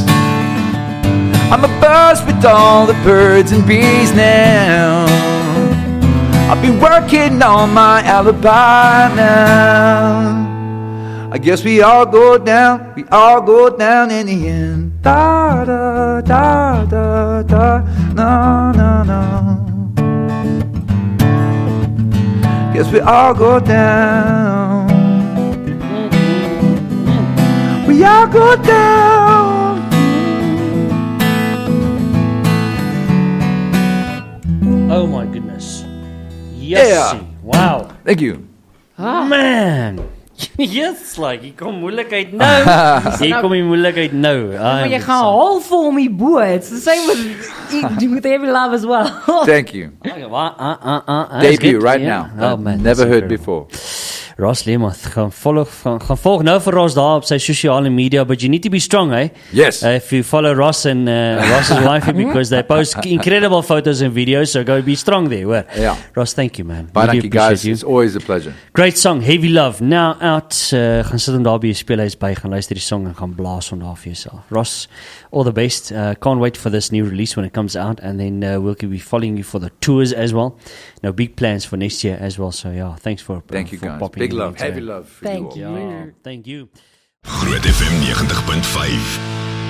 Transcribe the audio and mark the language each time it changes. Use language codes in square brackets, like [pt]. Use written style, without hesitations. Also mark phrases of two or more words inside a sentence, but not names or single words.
[en] I'm a buzz with all the birds and bees now. I've been working on my alibi now. I guess we all go down in the end. Da da da da da, no no no. Guess we all go down. We all go down. Oh my goodness. Yes. Yeah. Wow. Thank you. Man. Yes, like [af] hier kom moeilikheid nou. Hier kom die moeilikheid nou. Maar jy gaan haal vir hom die bo. [en] It's the same with Heavy Love as well. Thank you. Debut right now. Oh man. Never heard before. [af] Ross Learmonth gaan volg nou vir Ross daar op sy sosiale media, [en] but you need to be strong, eh? Yes. If you follow Ross and Ross's wife, because they post incredible photos and videos, so go be strong there. Well, yeah. Ross, thank you, man. Bye, Really thank you guys. you. It's always a pleasure. Great song, Heavy Love. Now out, [af] gaan sit hom daar by die speelhuis by, gaan luister die song en gaan blaas hom daar vir jouself. [en] Ross, all the best. Can't wait for this new release when it comes out, and then we'll be following you for the tours as well. Now, big plans for next year as well. So yeah, thanks for Thank you guys. popping Big in love, today. heavy love for Thank you all. you. Yeah, thank you. Groot FM 90.5